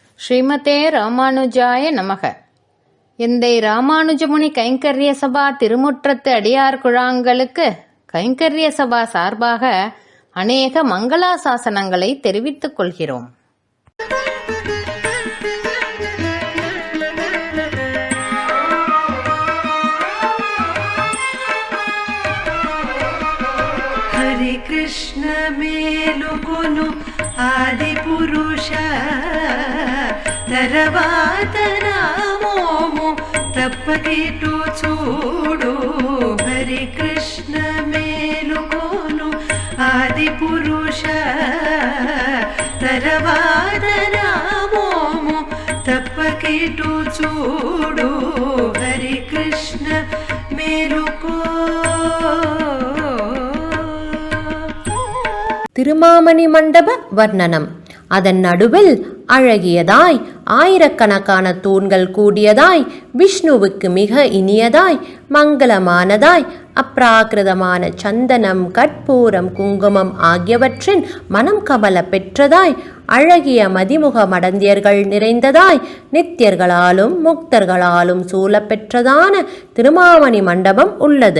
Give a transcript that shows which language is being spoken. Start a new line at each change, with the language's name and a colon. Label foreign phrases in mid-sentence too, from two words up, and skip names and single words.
Sanskrit: ஸ்ரீமதே ராமானுஜாய நமக.
Tamil: எந்தை ராமானுஜமுனி கைங்கரிய சபா திருமுற்றத்து அடியார் குழாங்களுக்கு கைங்கரிய சபா சார்பாக அநேக மங்களாசாசனங்களை தெரிவித்துக் கொள்கிறோம்.
Telugu: హరే కృష్ణ మేలుకొను ఆది పురుష తర్వాత నామోము తప్పకిటు చూడు. హరే కృష్ణ మేలుకొను ఆది పురుష తర్వాత నామోము తప్పకిటు చూడు. హరే కృష్ణ మేలుకో.
Tamil: திருமாமணி மண்டப வர்ணனம். அதன் நடுவில் அழகியதாய் ஆயிரக்கணக்கான தூண்கள் கூடியதாய் விஷ்ணுவுக்கு மிக இனியதாய் மங்களமானதாய் அப்ராகிருதமான சந்தனம் கற்பூரம் குங்குமம் ஆகியவற்றின் மனம் கமல பெற்றதாய் அழகிய மதிமுக மடந்தியர்கள் நிறைந்ததாய் நித்தியர்களாலும் முக்தர்களாலும் சூழப்பெற்றதான திருமாமணி மண்டபம் உள்ளது.